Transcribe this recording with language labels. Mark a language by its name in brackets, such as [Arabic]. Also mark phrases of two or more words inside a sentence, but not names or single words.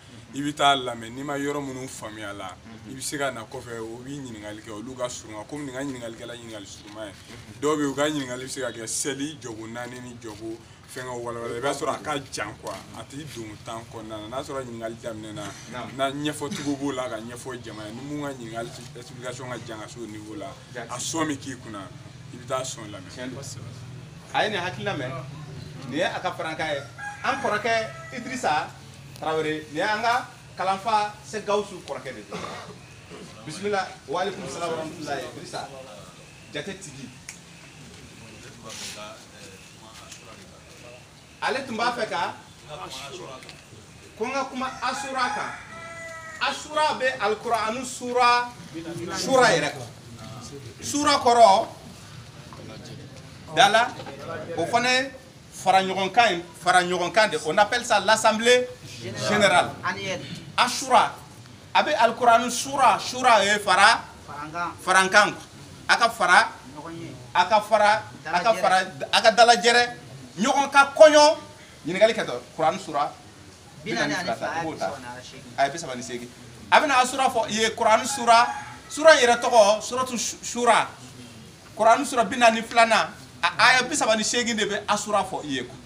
[Bambara] i bɛ taa lamɛn n'i ma yɔrɔ minnu faamuya la i bɛ se ka na kɔfɛ o b'i ɲininkali kɛ olu ka surun komi nin ka ɲininkali kɛla ɲininkali surunman ye dɔw bɛ yen u ka ɲininkali bɛ se ka kɛ seli jɔgo 4 ni jɔgo fɛngɛ walawala i b'a sɔrɔ a ka jan quoi a tɛ don temps kɔnɔna na n'a sɔrɔ ɲininkali daminɛ na ɲɛfɔcogo b'o la ka ɲɛfɔ jama ye ni mun ka ɲininkali explication ka jan ka se o niveau la a sɔn bɛ k'i kunna i bɛ taa sɔn lamɛn a ye nin hakilina mɛn nin ye a ka farankan ye an kɔrɔkɛ Idrissa Traoré nin ye an ka kalanfa se Gawusu kɔrɔkɛ de ye bisimila [Arabic] وعليكم السلام ورحمة الله [Bambara] Idrissa jate tigi ale tun b'a fɛ ka ko n ka kuma asura kan asura bɛ alkur'anu sura yɛrɛ kan sura kɔrɔ dala o fana ye fara ɲɔgɔnkan de [French] on appelle ça l'assemblée générale [Bambara] asura a bɛ alkur'anu sura ye farankan a ka fara a ka dalajɛrɛ ɲɔgɔn ka kɔɲɔ ɲininkali kɛ dɔ Kuran sura 38 a bɛna asura fɔ ye Kuran sura yɛrɛ tɔgɔ [Arabic] سورة الشورى [Bambara] Kuran sura 42 a aya 38 de bɛ asura fɔ i ye